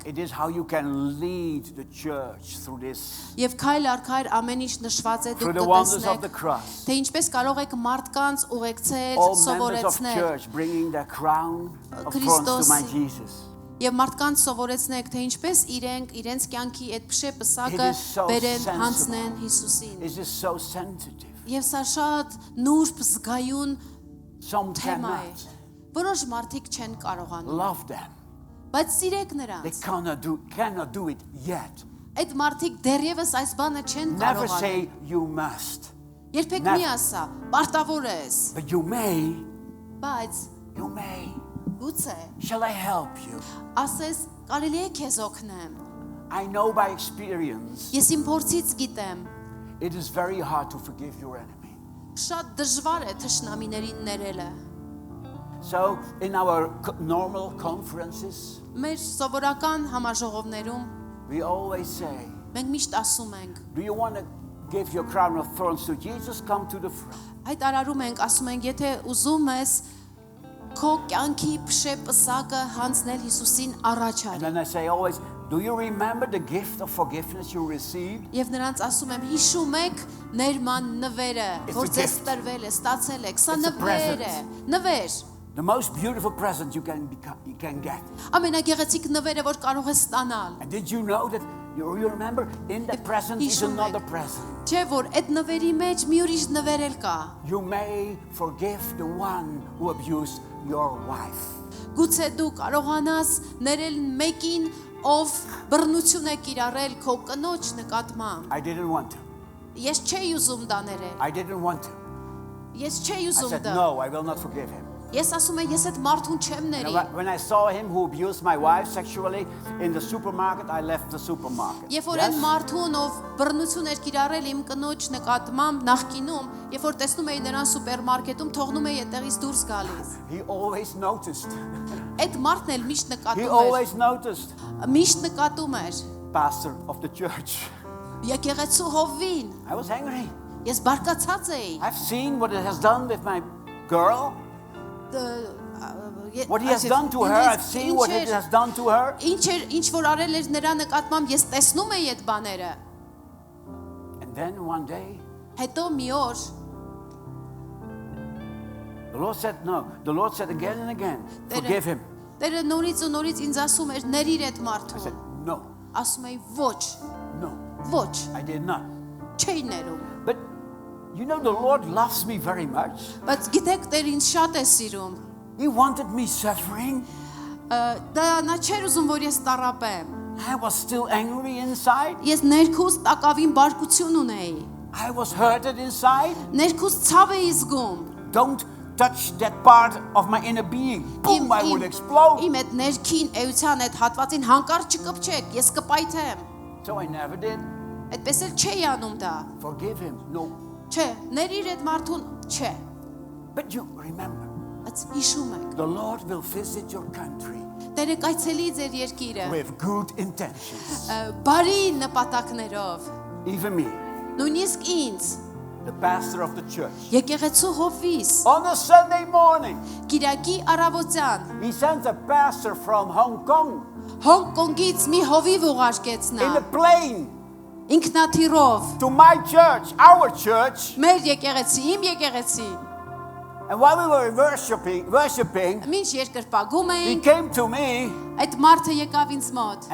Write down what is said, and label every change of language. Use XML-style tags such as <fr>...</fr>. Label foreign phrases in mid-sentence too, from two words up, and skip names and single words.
<en>It is how you can lead the church through this,</en> <hy>եւ քայլ առ քայլ ամեն ինչ նշված է</hy> <en>through</en> <hy>դուք</hy> <en>the wonders of the</en> <hy>կտեսնեք</hy> <en>cross.</en> <hy>թե ինչպես կարող եք մարդկանց ուղեկցել</hy> <en>All members of</en> <hy>սովորեցնել</hy> <en>church bringing the crown of thorns to</en> <hy>Քրիստոսի-</hy> <en>my Jesus.</en> <hy>եւ մարդկանց սովորեցնեք թե ինչպես իրենց կյանքի այդ փշե պսակը</hy> <en>It is so</en> <hy>բերեն</hy> <en>sensible.</en> <hy>հանձնեն Հիսուսին</hy> <en>It is so sensitive.</en> <hy>եւ սա շատ նուրբ զգայուն</hy> <en>Some</en> <hy>թեմա է</hy> <en>cannot.</en> <hy>որոշ մարդիկ չեն կարողանում</hy> <en>Love them.</en> <hy>բայց սիրեք</hy> <en>They</en> <hy>նրանց</hy> <en>cannot do it yet.</en> <hy>այդ մարդիկ դեռևս այս բանը չեն</hy> <en>Never</en> <hy>կարողանում</hy> <en>say you must,</en> <hy>երբեք</hy> <en>never.</en> <hy>մի ասա պարտավոր ես</hy> <en>but you may.</en> <hy>բայց</hy> <en>You may.</en> <hy>գուցե</hy> <en>Shall I help you?</en> <hy>ասես կարելի է քեզ օգնեմ</hy> <en>I know by experience</en> <hy>ես իմ փորձից գիտեմ</hy> <en>it is very hard to forgive your enemy.</en> <hy>շատ դժվար է թշնամիներին ներելը</hy> <en>So in our normal conferences,</en> <hy>մեր սովորական համաժողովներում</hy> <en>we always say,</en> <hy>մենք միշտ ասում ենք</hy> <en>do you want to give your crown of thorns to Jesus? Come to the front.</en> <hy>այդ արարում ենք ասում ենք եթե ուզում ես քո կյանքի փշե պսակը հանձնել Հիսուսին առաջ</hy> <en>And</en> <hy>արի</hy> <en>then I say always, do you remember the gift of forgiveness you received?</en> <hy>Եվ նրանց ասում եմ հիշում եք ներման նվերը</hy> <en>It's</en> <hy>որ</hy> <en>a</en> <hy>ձեզ</hy> <en>gift.</en> <hy>տրվել է ստացել եք սա</hy> <en>It's a</en> <hy>նվեր է նվեր</hy> <en>The most beautiful present you can get.</en> <hy>ամենագեղեցիկ նվերը որ կարող ես ստանալ</hy> <en>And did you know that you remember in that present is</en> <hy>Հիշում</hy> <en>another</en> <hy>եք</hy> <en>present?</en> <hy>Չէ որ այդ նվերի մեջ մի ուրիշ նվեր էլ կա</hy> <en>You may forgive the one who abused your wife.</en> <hy>Գուցե դու կարողանաս ներել մեկին ով բռնություն է կիրառել քո կնոջ նկատմամբ</hy> <en>I didn't want to.</en> <hy>Ես չէի ուզում դա ներել</hy> <en>I didn't want to.</en> <hy>Ես չէի</hy> <en>I</en> <hy>ուզում</hy> <en>said,</en> <hy>դա</hy> <en>no, I will not forgive him.</en> <hy>Ես ասում եմ ես այդ մարդուն չեմ</hy> <en>And</en> <hy>ների</hy> <en>when I saw him who abused my wife sexually in the supermarket, I left the supermarket.</en> <hy>Երբ որ այն մարդուն ով բռնություն էր կիրառել իմ կնոջ նկատմամբ նախկինում երբ որ տեսնում էի նրան սուպերմարկետում թողնում էի այդտեղից դուրս գալիս</hy> <en>He always noticed.</en> <hy>այդ մարդն էլ միշտ</hy> <en>He</en> <hy>նկատում</hy> <en>always noticed.</en> <hy>էր միշտ նկատում էր</hy> <en>Pastor of the church.</en> <hy>եկեղեցու հովին</hy> <en>I was angry.</en> <hy>ես բարկացած էի</hy> <en>I've seen what it has done with my girl. What he has done to her. I've seen what it has done to her.</en> <hy>Ինչ որ արել էր նրա նկատմամբ ես տեսնում էի այդ բաները</hy> <en>And then one day,</en> <hy>հետո մի օր</hy> <en>the Lord said no. The Lord said again and again, forgive him.</en> <hy>Տերը նորից ու նորից ինձ ասում էր ներիր այդ</hy> <en>I said,</en> <hy>մարդուն</hy> <en>no,</en> <hy>ասում էի ոչ</hy> <en>no,</en> <hy>ոչ</hy> <en>I did not.</en> <hy>չէի ներում</hy> <en>But you know, the Lord loves me very much.</en> <hy>բայց գիտեք Տեր ինձ շատ է սիրում</hy> <en>He wanted me suffering.</en> <hy>դա նա չէր ուզում որ ես տառապեմ</hy> <en>I was still angry inside.</en> <hy>ես ներքուս տակավին բարկություն ունեի</hy> <en>I was hurted inside.</en> <hy>Ներքուս ցավ էի զգում։</hy> <en>Don't touch that part of my inner being. Boom, I would explode.</en> <hy>Իմ այդ ներքին էության այդ հատվածին հանկարծ չկպչեք, ես կպայթեմ։</hy> <en>So I never did.</en> <hy>Այդպես էլ չէի անում դա։</hy> <en>Forgive him. No.</en> <hy>Չէ, ներիր այդ մարդուն, չէ։</hy> <en>But you remember,</en> <hy>Բայց հիշում եք,</hy> <en>the Lord will visit your country</en> <hy>Տերը կայցելի ձեր երկիրը</hy> <en>with good intentions.</en> <hy>բարի նպատակներով,</hy> <en>Even me,</en> <hy>նույնիսկ ինձ,</hy> <en>the pastor of the church.</en> <hy>եկեղեցու հովվիս,</hy> <en>On a Sunday morning,</en> <hy>Կիրակի առավոտյան,</hy> <en>he sent a pastor from Hong Kong</en> <hy>Հոնկոնգից մի հովիվ ուղարկեց նա,</hy> <en>in a plane</en> <hy>ինքնաթիռով,</hy> <en>to my church, our church.</en> <hy>մեր եկեղեցի, իմ եկեղեցի,</hy> <en>And while we were worshiping,</en> <hy>մինչ երկրպագում</hy> <en>he</en> <hy>էինք,</hy> <en>came to me</en> <hy>այդ մարդը եկավ ինձ մոտ,</hy>